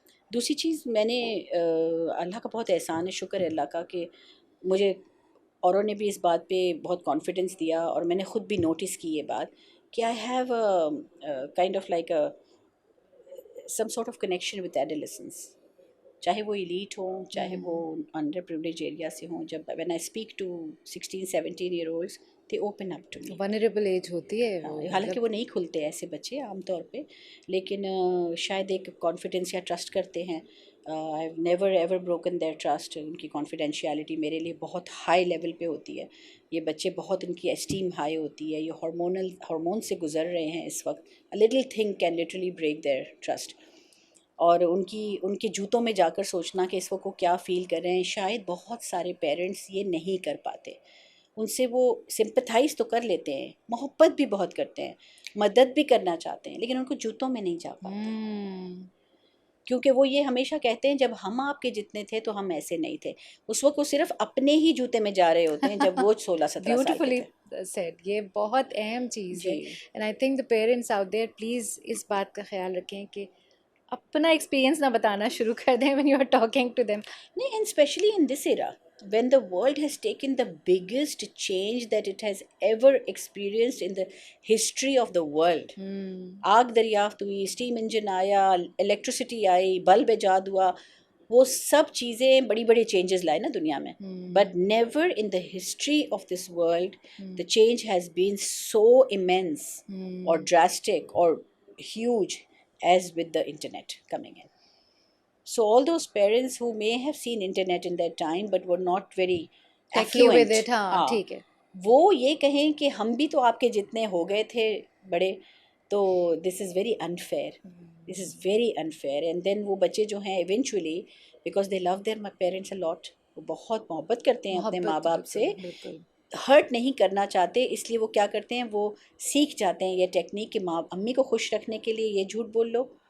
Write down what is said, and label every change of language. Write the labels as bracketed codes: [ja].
[ur] دوسری چیز میں نے اللہ کا بہت احسان ہے، شکر ہے اللہ کا کہ مجھے اوروں نے بھی اس بات پہ بہت کانفیڈنس دیا، اور میں نے خود بھی نوٹس کی یہ بات کہ [en] I have kind of like some sort of connection with adolescence, [ur] چاہے وہ ایلیٹ ہوں، چاہے وہ انڈر پریولیج ایریا سے ہوں. [en] جب when I speak to 16-17 year olds they open up to me. [ur] Vulnerable age ہوتی ہے وہ، حالانکہ وہ نہیں کھلتے ایسے بچے عام طور پہ، لیکن شاید ایک کانفیڈنس یا ٹرسٹ کرتے ہیں. [en] I have never ever broken their trust. [ur] ان کی کانفیڈینشیلٹی میرے لیے بہت ہائی لیول پہ ہوتی ہے. یہ بچے بہت، ان کی اسٹیم ہائی ہوتی ہے. یہ ہارمون سے گزر رہے ہیں اس وقت. [en] a little thing can literally break their trust. [ur] اور ان کے جوتوں میں جا کر سوچنا کہ اس وقت وہ کیا فیل کر رہے ہیں، شاید بہت سارے پیرنٹس یہ نہیں کر پاتے. ان سے وہ سمپتھائز تو کر لیتے ہیں، محبت بھی بہت کرتے ہیں، مدد بھی کرنا چاہتے ہیں، لیکن ان کو جوتوں میں نہیں جا پاتے. کیونکہ وہ یہ ہمیشہ کہتے ہیں جب ہم آپ کے جتنے تھے تو ہم ایسے نہیں تھے. اس وقت وہ صرف اپنے ہی جوتے میں جا رہے ہوتے ہیں جب وہ 16-17 سال کے [en] beautifully [ur] تھے. سیڈ. یہ بہت اہم چیز ہے. جی [en] and I think the parents out there please [ur] اس بات کا خیال رکھیں کہ اپنا ایکسپیرینس نہ بتانا شروع کر دیں [en] when you are talking to them. نہیں، and especially in this era when the world has taken the biggest change that it has ever experienced in the history of the world. [ur] آگ دریافت ہوئی، steam engine آیا، electricity آئی، bulb ایجاد ہوا، وہ سب چیزیں بڑی بڑی چینجز لائے نا دنیا میں. [en] But never in the history of this world the change has been so immense or drastic or huge as with the internet coming in. So all those parents who may have seen internet in that time but were not very affluent, [ur] ٹھیک ہے، وہ یہ کہیں کہ ہم بھی تو آپ کے جتنے ہو گئے تھے بڑے، تو [en] this is very unfair. This is very unfair. And then [ur] وہ بچے جو ہیں [en] eventually because they love their parents a lot، [ur] وہ بہت محبت کرتے ہیں اپنے ماں باپ سے، ہرٹ نہیں کرنا چاہتے، اس لیے وہ کیا کرتے ہیں، وہ سیکھ جاتے ہیں یہ ٹیکنیک کہ ماں امی کو خوش رکھنے کے لیے یہ جھوٹ بول لو،